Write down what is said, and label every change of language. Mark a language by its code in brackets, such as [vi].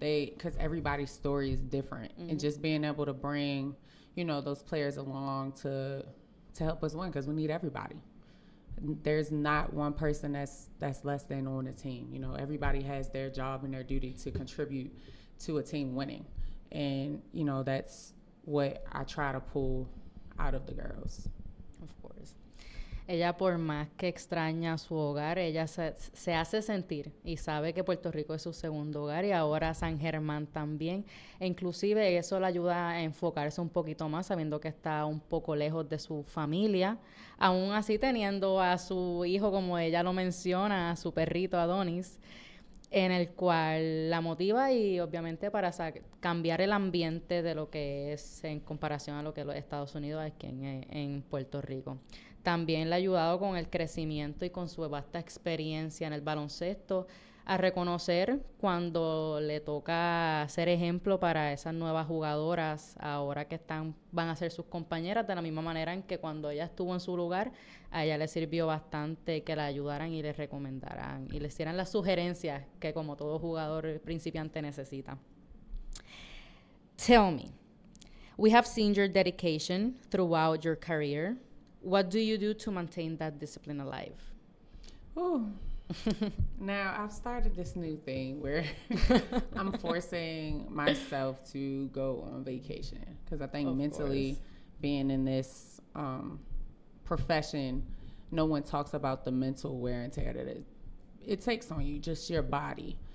[en] Because everybody's story is different, and just being able to bring, you know, those players along to help us win, because we need everybody. There's not one person that's less than on the team. You know, everybody has their job and their duty to contribute to a team winning. And, you know, that's what I try to pull out of the girls. Of course. [es] Ella, por más que extraña su hogar, ella se hace sentir y sabe que Puerto Rico es su segundo hogar y ahora San Germán también. E inclusive eso le ayuda a enfocarse un poquito más, sabiendo que está un poco lejos de su familia. Aún así teniendo a su hijo, como ella lo menciona, a su perrito Adonis, en el cual la motiva y obviamente para cambiar el ambiente de lo que es en comparación a lo que es los Estados Unidos aquí en Puerto Rico. También le ha ayudado con el crecimiento y con su vasta experiencia en el baloncesto a reconocer cuando le toca ser ejemplo para esas nuevas jugadoras ahora que van a ser sus compañeras, de la misma manera en que cuando ella estuvo en su lugar, a ella le sirvió bastante que la ayudaran y le recomendaran y le hicieran las sugerencias que como todo jugador principiante necesita. [en] Tell me, we have seen your dedication throughout your career. What do you do to maintain that discipline alive? Ooh. Now, I've started this new thing where I'm forcing myself to go on vacation, because I think mentally being in this profession, no one talks about the mental wear and tear that it takes on you, just your body.